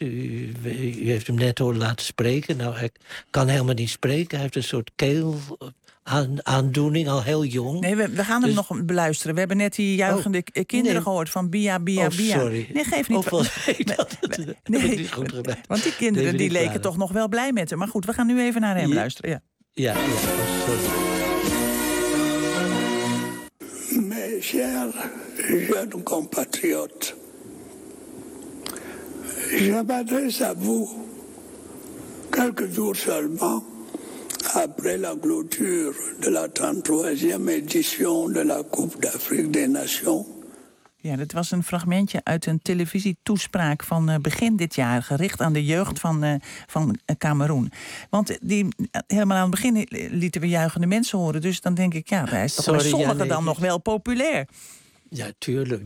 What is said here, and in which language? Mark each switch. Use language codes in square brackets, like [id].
[nl] U heeft hem net horen laten spreken. Nou, hij kan helemaal niet spreken. Hij heeft een soort keelaandoening, al heel jong. Nee, we gaan hem nog beluisteren. We hebben net die juichende kinderen gehoord van Bia, Bia, Bia. Sorry. Nee, geef niet. Of was nee. Want die kinderen die leken klaar. Toch nog wel blij met hem. Maar goed, we gaan nu even naar hem luisteren. Ja, sorry. [fr] Mes chers jeunes compatriotes, je m'adresse à vous quelques jours seulement après la clôture de la 33e édition de la Coupe d'Afrique des Nations. [nl] Ja, dat was een fragmentje uit een televisietoespraak van begin dit jaar, gericht aan de jeugd van Cameroen. Want die, helemaal aan het begin lieten we juichende mensen horen. Dus dan denk ik, ja, hij is toch bij sommigen dan nog wel populair. Ja, tuurlijk.